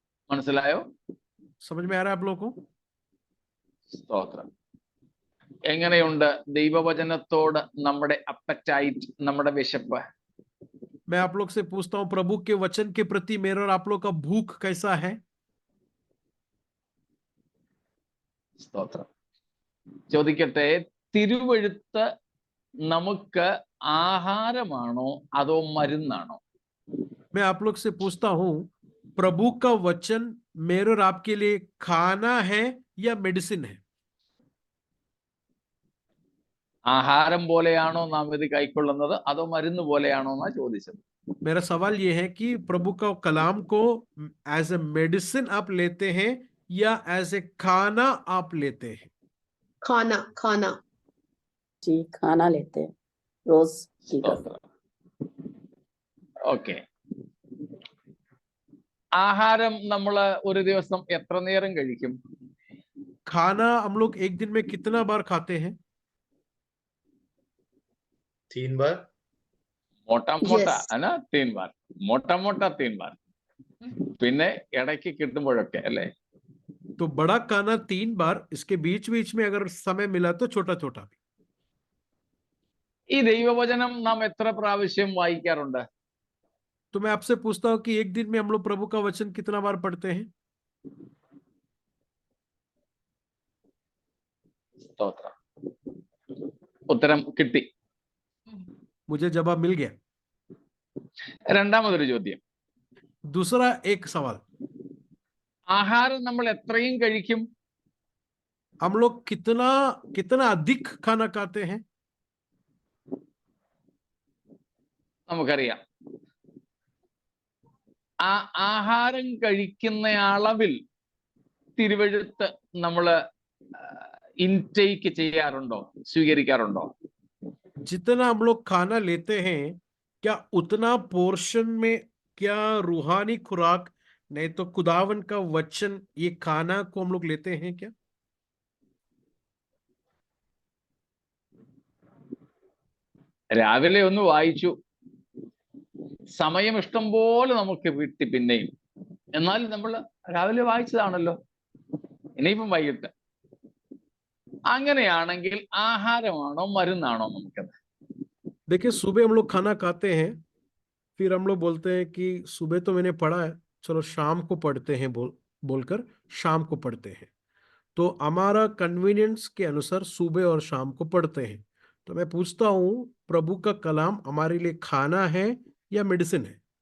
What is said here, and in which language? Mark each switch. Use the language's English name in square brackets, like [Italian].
[Malayalam] മനസ്സിലായോ? [Hindi] समझ में आ रहा है आप लोगों को? [Malayalam] സ്തോത്രം. എങ്ങനെയുണ്ട് ദൈവവചനത്തോട് നമ്മുടെ അപ്പറ്റൈറ്റ്, നമ്മുടെ വിശപ്പ്? [Hindi] मैं आप लोग से पूछता हूं, प्रभु के वचन के प्रति मेरा और आप लोग का भूख कैसा है? [Malayalam] സ്തോത്രം. ചോദിക്കട്ടെ, തിരുവെഴുത്ത് നമുക്ക് ആഹാരമാണോ അതോ മരുന്നാണോ? [Hindi] मैं आप लोग से पूछता हूं, प्रभु का वचन मेरे और आपके लिए खाना है या मेडिसिन है? [Malayalam] ആഹാരം പോലെയാണോ നാം ഇത് കൈക്കൊള്ളുന്നത് അതോ മരുന്ന് പോലെയാണോ എന്നാ ചോദിച്ചത്. [Hindi] मेरा सवाल ये है कि प्रभु का कलाम को [English] as a medicine [Hindi] आप लेते हैं या एज ए खाना आप लेते हैं? खाना खाना जी खाना लेते हैं रोज जी का। [Malayalam] ഓക്കെ. ആഹാരം നമ്മൾ ഒരു ദിവസം എത്ര നേരം കഴിക്കും? [Hindi] खाना हम लोग एक दिन में कितना बार खाते हैं? 3 बार। മോട്ട [English] Yes. [Malayalam] അല്ല [Hindi] 3 ബാർ, മോട്ട 3 ബാർ. [Malayalam] പിന്നെ ഇടയ്ക്ക് കിട്ടുമ്പോഴൊക്കെ അല്ലേ? [Hindi] तो बड़ा खाना 3 बार, इसके बीच बीच में अगर समय मिला तो छोटा छोटा भी. [Malayalam] ഈ ദൈവവചനം നാം എത്ര പ്രാവശ്യം വായിക്കാറുണ്ട്? [Hindi] तो मैं आपसे पूछता हूं कि एक दिन में हम लोग प्रभु का वचन कितना बार पढ़ते हैं? [Malayalam] സ്തോത്രം. ഉത്തരം കിട്ടി. [Hindi] मुझे जवाब मिल गया. [Malayalam] രണ്ടാമതൊരു ചോദ്യം. [Hindi] दूसरा एक सवाल, [Malayalam] ആഹാരം നമ്മൾ എത്രയും കഴിക്കും? [Hindi] हम लोग कितना कितना अधिक खाना खाते हैं? [Malayalam] നമുക്കറിയാം. ആ ആഹാരം കഴിക്കുന്ന അളവിൽ തിരുവെഴുത്ത് നമ്മൾ ഇൻടേക്ക് ചെയ്യാറുണ്ടോ, സ്വീകരിക്കാറുണ്ടോ? [Hindi] जितना हम लोग खाना लेते हैं, क्या उतना पोर्शन में क्या रूहानी खुराक, नहीं तो खुदावन का वचन, ये खाना को हम लोग लेते हैं क्या? [Malayalam] രാവിലെ ഒന്ന് വായിച്ചു, സമയം ഇഷ്ടം പോലെ നമുക്ക് കിട്ടി. പിന്നെയും എന്നാലും നമ്മൾ രാവിലെ വായിച്ചതാണല്ലോ, ഇനിയിപ്പം വൈകിട്ട്. അങ്ങനെയാണെങ്കിൽ ആഹാരമാണോ മരുന്നാണോ നമുക്കത്? [Hindi] देखिए, सुबह हम लोग खाना खाते हैं, फिर हम लोग बोलते हैं कि सुबह तो मैंने पढ़ा है, चलो शाम को पढ़ते हैं, बोलकर शाम को पढ़ते हैं. तो हमारा कन्वीनियंस के अनुसार सुबह और शाम को पढ़ते हैं. तो मैं पूछता हूँ, प्रभु का कलाम हमारे लिए खाना है या मेडिसिन है?